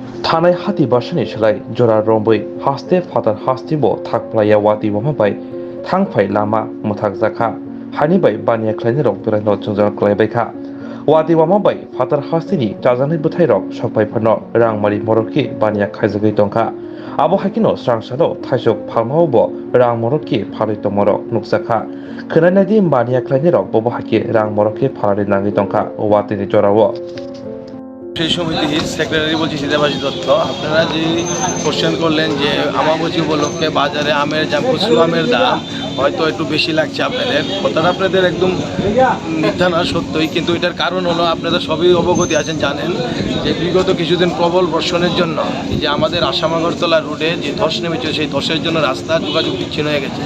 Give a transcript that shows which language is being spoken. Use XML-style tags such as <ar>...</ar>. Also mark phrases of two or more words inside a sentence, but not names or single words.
<trp>Tanai hati basani shalai jora romboi haste fatar hasti bo thakplaya wati wamabai thangphai lama muthak zakha hani bai bania khlaini rok durai no chungjar klai bai kha wati wamabai fatar hasti ni jajani buthai rok sokpai phano rangmari moroki bania khaijagai tongkha abo hakino srangsalo thaisok phalmao bo rang moroki phalai tomoro nukjakha khonai di bania khlaini rok bobo haki rang moroki phalai nangi tongkha wati ni jorao</trp> <bn>সেই সমিতির সেক্রেটারি বলছি সীতাবাসী দত্ত। আপনারা যে কোশ্চেন করলেন যে আমাবতী উপলক্ষে বাজারে আমের দাম, খুচরো আমের দাম হয়তো একটু বেশি লাগছে আপনাদের, কথাটা আপনাদের একদম মিথ্যা না, সত্যই। কিন্তু এটার কারণ হলো আপনারা সবই অবগতি আছেন, জানেন যে বিগত কিছুদিন প্রবল বর্ষণের জন্য যে আমাদের আসাম আগরতলা রোডে যে ধস নেমেছে, সেই ধসের জন্য রাস্তা যোগাযোগ বিচ্ছিন্ন হয়ে গেছে।</bn>